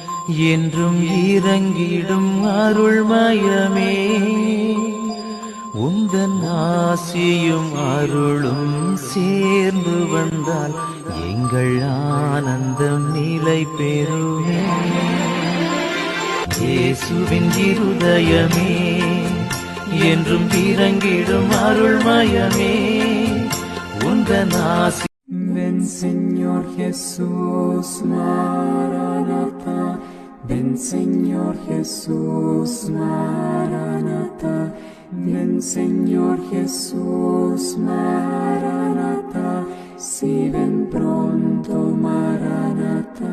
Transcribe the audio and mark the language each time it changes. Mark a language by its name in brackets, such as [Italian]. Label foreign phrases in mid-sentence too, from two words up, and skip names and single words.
[Tamil] என்றும் இறங்கிடும் அருள்மயமே உந்தன் ஆசியும் அருளும் சேர்ந்து வந்தால் எங்கள் ஆனந்தம் நிலை பெறுமே. இயேசுவின் இருதயமே என்றும் இறங்கிடும் அருள்மயமே உந்தன் ஆசி. [Spanish] Ven Señor Jesús, Maranatha. Ven Señor Jesús, Maranatha. Ven Señor Jesús, Maranatha. Si ven pronto, Maranatha.